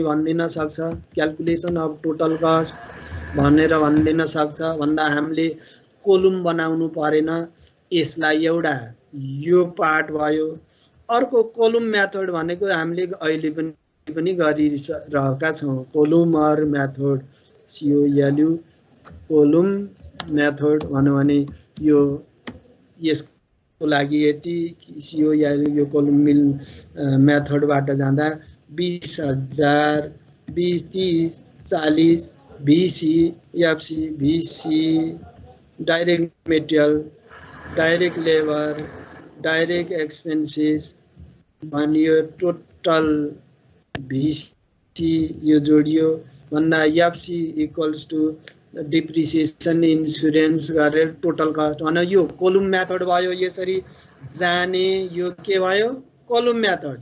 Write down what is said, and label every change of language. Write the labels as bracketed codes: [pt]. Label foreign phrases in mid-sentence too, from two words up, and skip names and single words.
[ne] भनिदिन सक्छ [en] calculation of total cost [ne] भनेर भनिदिन सक्छ भन्दा हामीले कोलुम बनाउनु परेन यसलाई एउटा यो पार्ट भयो अर्को कोलुम मेथड भनेको हामीले अहिले पनि गरिरहेका छौं [en] columnar method [ne] COLU [en] column method [ne] भन्नु भने यो यसको लागि यति COLU यो कोलुम मिल [en] मेथडबाट जाँदा 20,000 20 30 40 VC, FC, VC, direct material, direct labor, direct expenses, [ne] भन्यो [en] total VC [ne] यो जोडियो भन्दा [en] FC equals to depreciation insurance [ne] गरेर [en] total cost [ne] भने यो [en] column method [ne] भयो। यसरी जाने यो के भयो [en] column method.